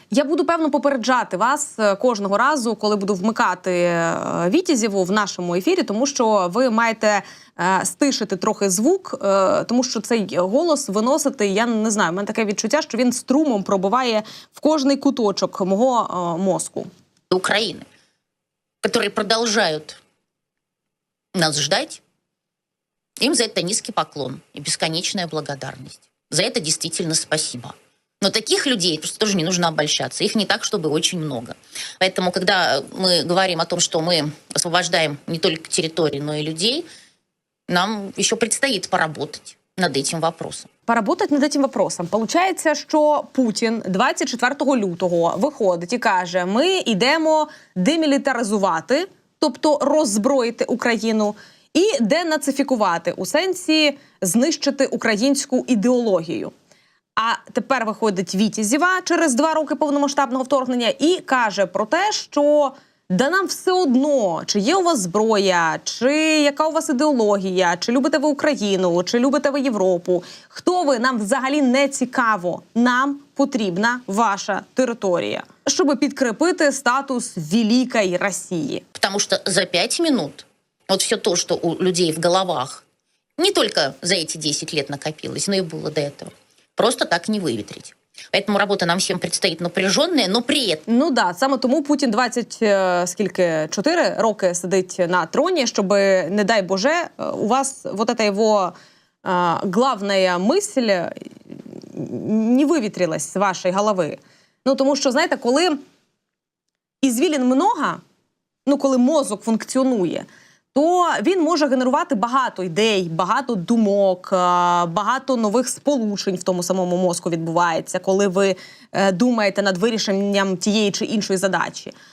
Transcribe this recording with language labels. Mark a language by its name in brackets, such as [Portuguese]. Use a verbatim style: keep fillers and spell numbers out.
[Ukrainian] Я буду, певно, попереджати вас кожного разу, коли буду вмикати Вітязєву в нашому ефірі, тому що ви маєте стишити трохи звук, тому що цей голос виносити, я не знаю, в мене таке відчуття, що він струмом пробиває в кожний куточок мого мозку. [Russian] Украины, которые продолжают нас ждать, им за это низкий поклон и бесконечная благодарность. За это действительно спасибо. Но таких людей просто тоже не нужно обольщаться. Их не так, чтобы очень много. Поэтому, когда мы говорим о том, что мы освобождаем не только территории, но и людей, нам еще предстоит поработать над этим вопросом. Поработать над этим вопросом. [Ukrainian] Получається, що Путін двадцять четвертого лютого виходить і каже, ми йдемо демілітаризувати, тобто роззброїти Україну, і денацифікувати, у сенсі знищити українську ідеологію. А тепер виходить Вітязєва через два роки повномасштабного вторгнення і каже про те, що да нам все одно, чи є у вас зброя, чи яка у вас ідеологія, чи любите ви Україну, чи любите ви Європу. Хто ви? Нам взагалі не цікаво. Нам потрібна ваша територія, щоб підкріпити статус великої Росії. Тому що за п'ять хвилин от все то, що у людей в головах не тільки за ці десять років накопилось, но і було до цього. [Russian] Просто так не выветрить. Поэтому работа нам всем предстоит напряженная, но при этом... [Ukrainian] Ну да, саме тому Путін двадцять, скільки, чотири роки сидить на троні, щоб, не дай Боже, у вас [Russian] вот эта его а, главная мысль [Ukrainian] не вивітрилась з вашої голови. Ну тому що, знаєте, коли ізвілін много, ну коли мозок функціонує, то він може генерувати багато ідей, багато думок, багато нових сполучень в тому самому мозку відбувається, коли ви думаєте над вирішенням тієї чи іншої задачі.